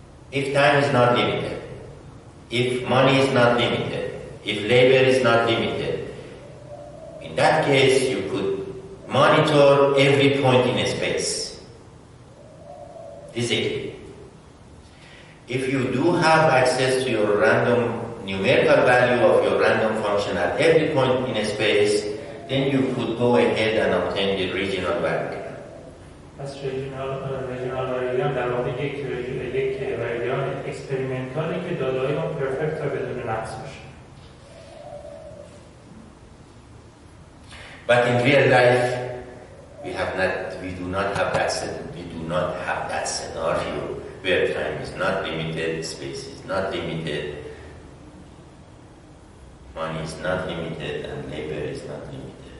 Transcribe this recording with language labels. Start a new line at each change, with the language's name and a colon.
English: If time is not limited, if money is not limited, if labor is not limited, in that case you could monitor every point in a space physically. If you do have access to your random numerical value of your random function at every point in a space, then you could go ahead and obtain the regional value.
Persian: پس ریجنال واریبل در واقع یک واریبل اکسپریمنتالی که داده‌های اون پرفکت و بدون نقص باشه.
English: But in real life, we do not have that scenario where time is not limited, space is not limited, money is not limited, and labor is not limited.